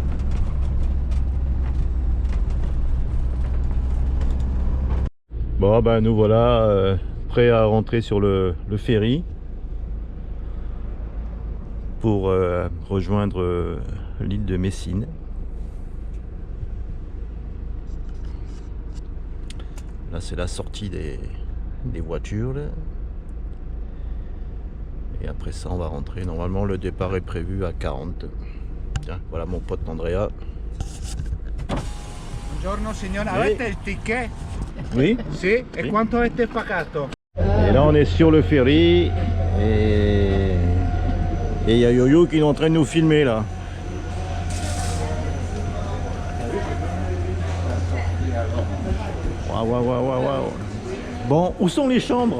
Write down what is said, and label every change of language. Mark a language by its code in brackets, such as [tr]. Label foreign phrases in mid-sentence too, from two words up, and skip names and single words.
[fr] Bon ben nous voilà prêts à rentrer sur le ferry pour rejoindre l'île de Messine. Là c'est la sortie des voitures là. Et après ça on va rentrer. Normalement le départ est prévu à 40. Tiens, voilà mon pote Andrea. [it] Buongiorno signora, [fr] Oui. [it] avete il ticket? [fr] Oui. [it] Sì, e quanto avete pagato? [fr] Et là on est sur le ferry et il y a Yo-Yo qui est en train de nous filmer là. Waouh, waouh, waouh, waouh, waouh. Bon, où sont les chambres?